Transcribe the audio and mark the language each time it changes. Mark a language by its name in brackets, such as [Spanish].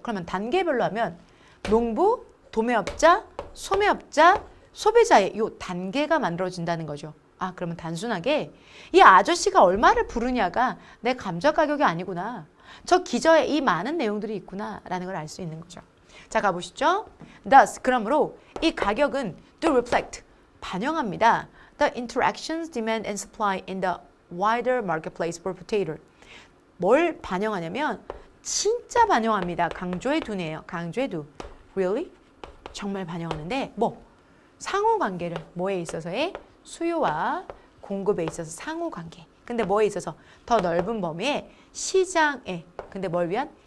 [Korean] 그러면 단계별로 하면 농부, 도매업자, 소매업자, 소비자의 이 단계가 만들어진다는 거죠. 그러면 단순하게 이 아저씨가 얼마를 부르냐가 내 감자 가격이 아니구나. 저 기저에 이 많은 내용들이 있구나 라는 걸 알 수 있는 거죠. 자, 가보시죠. Thus, 그러므로 이 가격은 [English] do reflect, [Korean] 반영합니다. [English] The interactions, demand and supply in the wider marketplace for potato. [Korean] 뭘 반영하냐면 진짜 반영합니다. 강조해 두네요. 강조해 두. [English] Really? [Korean] 정말 반영하는데 상호관계를 뭐에 있어서의? 수요와 공급에 있어서 상호관계. 근데 뭐에 있어서? 더 넓은 범위의 시장에. 근데 뭘 위한?